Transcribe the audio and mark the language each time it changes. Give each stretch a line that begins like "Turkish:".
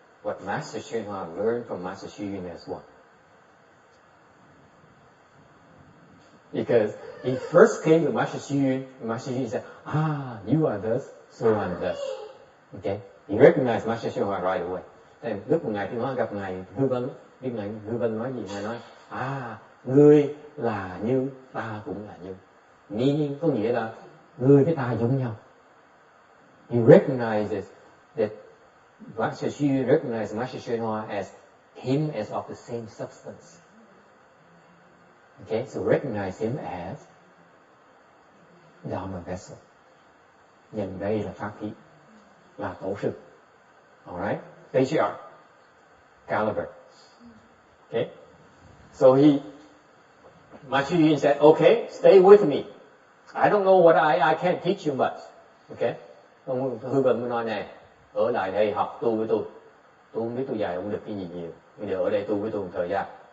English: What Master Sri Hoa learned from Master Xu Yun as well. Because he first came to Master Xu Yun, Master Xu Yun said, you are this, so I'm this. Okay? He recognized Master Sri Hoa right away.
Vietnamese: Lúc một ngày Thiên Hóa gặp ngài Hư Vân, biết ngài Hư Vân nói gì? Ngài nói, ngươi là như, ta cũng là như. Meaning có nghĩa là ngươi với ta giống nhau.
English: He recognizes that Master Xu recognized Master Sri Hoa as him as of the same substance. Okay, so recognize him as Dharma vessel.
Vietnamese: Nhìn đây là pháp khí, là tổ sư.
English: Alright? Patriarch, caliber. Okay? So Master Xu said, okay, stay with me. I don't know what I can't teach you much. Okay?
Vietnamese: Ông Hư Vân mới nói này, ở lại đây học tu với tôi. Tôi không biết tôi dạy không được cái gì nhiều. Bây giờ ở đây tu với tôi một thời gian.